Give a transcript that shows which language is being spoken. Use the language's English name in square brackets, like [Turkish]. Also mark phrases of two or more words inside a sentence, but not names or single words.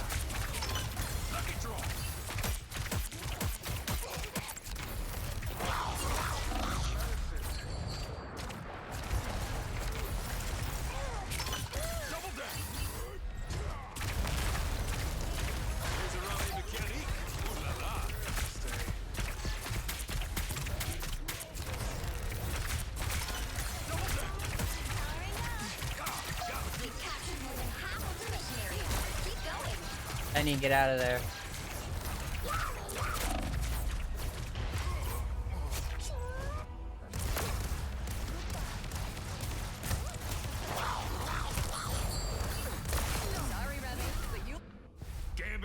[English] Lucky draw. Double down. Here's a rally mechanique. Ooh la la. Stay. Double down. You've captured more than half of the mission area. Keep going. Penny, get out of there. sorry, Rabbit, but you